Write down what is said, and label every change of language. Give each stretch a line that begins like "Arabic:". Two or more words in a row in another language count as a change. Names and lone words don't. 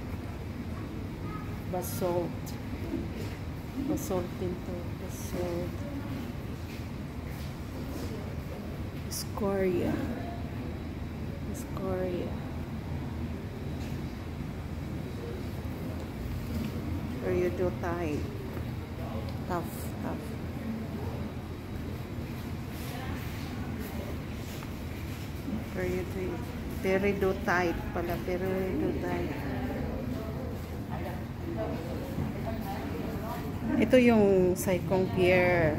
Filipino: Basalt. Basalt din to.
English: Basalt. Scoria. Periodotite. Tough.
Filipino: Peridotite pala. Peridotite. Ito yung Saikong Pier.